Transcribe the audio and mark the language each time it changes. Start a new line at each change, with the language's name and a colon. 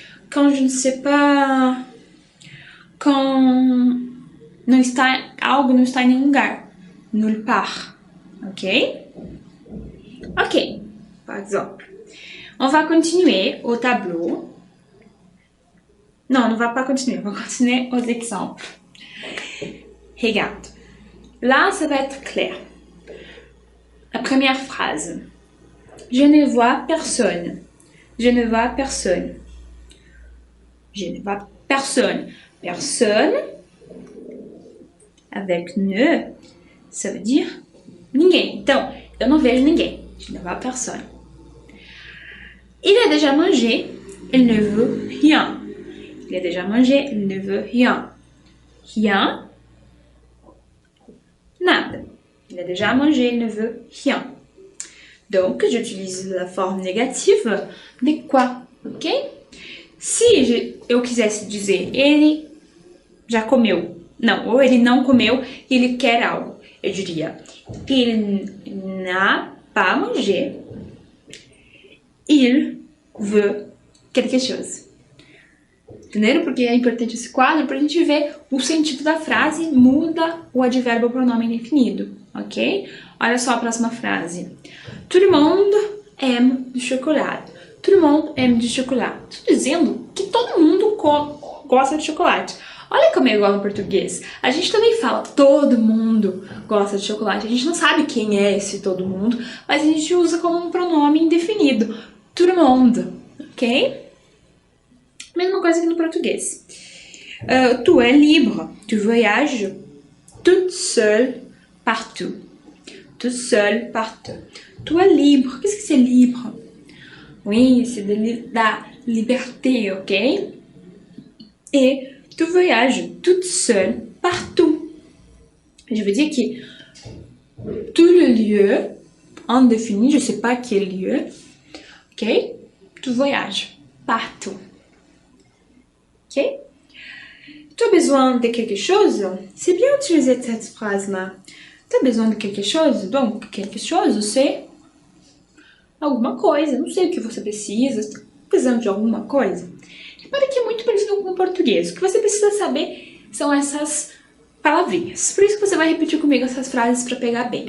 French: Quand je ne sais pas, quand
Portuguese: algo não está em nenhum lugar,
French: nulle part, ok? Ok, par exemple. On va continuer au tableau. Non, on ne va pas continuer, on va continuer aux exemples. Regarde. Là, ça va être clair. La première phrase. Je ne vois personne. Je ne vois personne. Je ne vois personne. Personne, avec ne, ça veut dire ninguém.
Portuguese: Então, eu não vejo ninguém.
French: Je ne vois personne. Il a déjà mangé, il ne veut rien. Il a déjà mangé, il ne veut rien. Rien, nada. Il a déjà mangé, il ne veut rien. Donc, j'utilise la forme négative de quoi, ok?
Portuguese: Se eu quisesse dizer ele já comeu, não, ou ele não comeu e ele quer algo, eu diria
French: il n'a pas mangé, il veut quelque chose.
Portuguese: Entenderam? Porque é importante esse quadro para a gente ver o sentido da frase, muda o advérbio ou pronome indefinido, ok? Olha só a próxima frase.
French: Tout le monde aime du chocolat. Tout le monde aime du chocolat.
Portuguese: Estou dizendo que todo mundo gosta de chocolate. Olha como é igual no português. A gente também fala todo mundo gosta de chocolate. A gente não sabe quem é esse todo mundo, mas a gente usa como um pronome indefinido.
French: Tout le monde,
Portuguese: ok? Mesma coisa que no português.
French: Tu es libre. Tu voyages toute seule partout. Toute seule partout. Tu es libre. Qu'est-ce que c'est libre? Oui, c'est de la liberté, ok? Et tu voyages toute seule partout. Je veux dire que tout le lieu indéfini, je ne sais pas quel lieu, ok? Tu voyages partout. Ok? Tu as besoin de quelque chose? C'est bien utiliser cette phrase-là. Tu as besoin de quelque chose? Donc, quelque chose, c'est alguma coisa.
Portuguese: Não sei o que você precisa. Você está precisando de alguma coisa? Repara que é muito parecido com o português. O que você precisa saber são essas palavrinhas. Por isso que você vai repetir comigo essas frases para pegar bem.